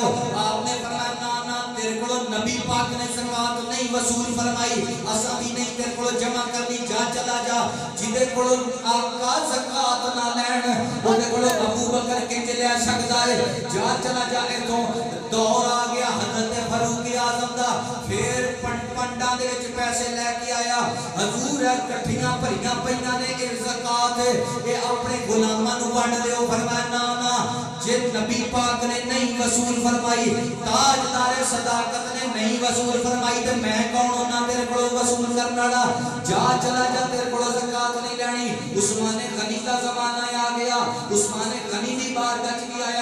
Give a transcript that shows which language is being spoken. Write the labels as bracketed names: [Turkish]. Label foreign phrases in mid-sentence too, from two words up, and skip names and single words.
[Punjabi] آپ نے فرمایا نا نا تیرے کو نبی پاک نے زکات نہیں وصول فرمائی, اسا بھی نہیں تیرے کو جمع کرنی, جا چلا جا. جدے کو آقا زکات نہ لین اودے کو ابو بکر کنج لے سکدا ہے, جا چلا جا. ایتھوں دور آ گیا حضرت فاروق اعظم دا, پھر پنڈاں دے وچ پیسے لے کے آیا. حضور کٹھیاں بھریاں پئیاں نے اے زکات اے اپنے غلاماں نوں ونڈ دیو. فرمایا نا نا جے نبی پاک نے نہیں وصول فرمائی, تاجدار صداقت نے نہیں وصول فرمائی, تے میں کون ہونا تیرے کو وصول کرن والا. جا چلا جا, تیرے کو زکات نہیں لینی. عثمان غنی دا زمانہ آ گیا, عثمان غنی دی بارگاہ وچ آیا.